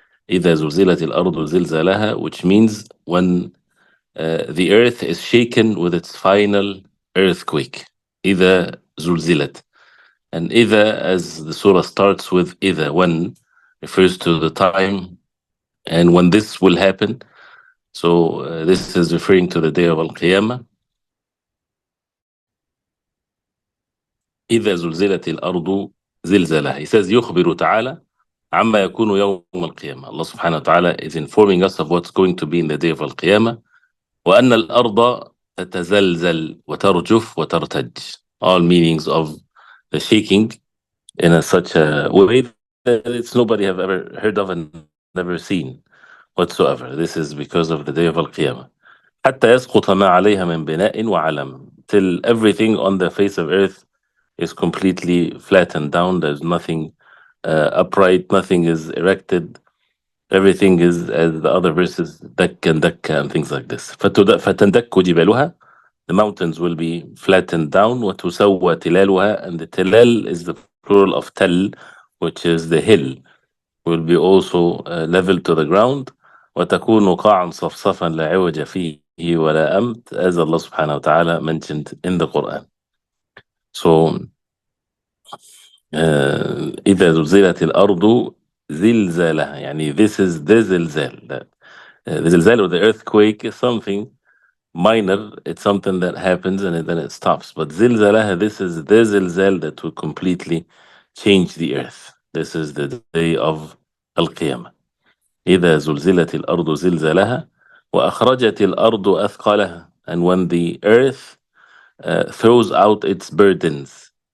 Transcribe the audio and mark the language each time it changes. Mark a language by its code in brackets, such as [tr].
[ar] إذا زلزلت الأرض زلزالها, [en] which means when the earth is shaken with its final earthquake. [ar] إذا زلزلت. [en] And إذا, as the surah starts with إذا, when, refers to the time and when this will happen. So this is referring to the day of Al-Qiyamah. [ar] إذا زلزلت الأرض زلزالها. [en] He says [ar] يخبر تعالى عما يكون يوم القيامة. [en] Allah subhanahu wa ta'ala is informing us of what's going to be in the day of Al-Qiyamah. [ar] وأن الأرض تتزلزل وترجف وترتج. [en] All meanings of the shaking in such a way that it's nobody have ever heard of and never seen whatsoever. This is because of the day of Al-Qiyamah. [ar] حتى يسقط ما عليها من بناء وعلم. [en] Till everything on the face of earth is completely flattened down. There's nothing upright, nothing is erected, everything is, as the other verses, [ar] دكا دكا [en] and things like this. [ar] فتندك جبالها, [en] the mountains will be flattened down. [ar] وتسوى تلالها, [en] and the tilal is the plural of tell, which is the hill, will be also level to the ground. [ar] وتكون قاعا صفصفا لا عوج فيه ولا أمت, [en] as Allah subhanahu wa ta'ala mentioned in the Quran. So [ar] إذا زلزلت الأرض زلزالها, [en] يعني this is the زلزال. The زلزال or the earthquake is something minor, it's something that happens and then it stops. But زلزالها, this is the زلزال that will completely change the earth. This is the day of القيامة. [ar] إذا زلزلت الأرض زلزالها وأخرجت الأرض أثقالها, [en] and when the earth throws out its burdens.